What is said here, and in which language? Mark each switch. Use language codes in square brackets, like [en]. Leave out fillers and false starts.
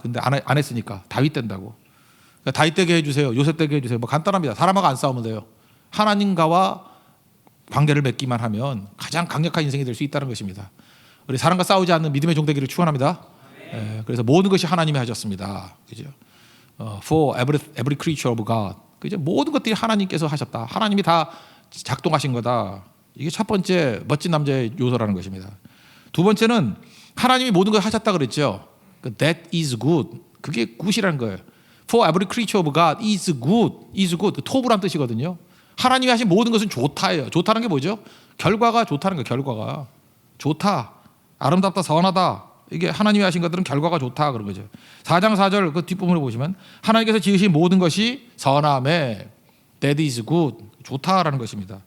[ko] 근데 안 했으니까 다윗 된다고. 그러니까 다윗 되게 해주세요. 요셉 되게 해주세요. 뭐 간단합니다. 사람하고 안 싸우면 돼요. 하나님과와 관계를 맺기만 하면 가장 강력한 인생이 될 수 있다는 것입니다. 우리 사람과 싸우지 않는 믿음의 종 되기를 축원합니다. 그래서 모든 것이 하나님이 하셨습니다. 그죠? [en] For every creature of God. [ko] 그죠? 모든 것들이 하나님께서 하셨다. 하나님이 다 작동하신 거다. 이게 첫 번째 멋진 남자의 요소라는 것입니다. 두 번째는 하나님이 모든 걸 하셨다 그랬죠. [en] That is good. [ko] 그게 good이라는 거예요. [en] For every creature of God is good. is good. [ko] 토부란 뜻이거든요. 하나님이 하신 모든 것은 좋다예요. 좋다는 게 뭐죠? 결과가 좋다는 거예요. 결과가 좋다, 아름답다, 선하다. 이게 하나님이 하신 것들은 결과가 좋다 그런 거죠. 4장 4절 그 뒷부분을 보시면 하나님께서 지으신 모든 것이 선함에 [en] that is good. [ko] 좋다라는 것입니다.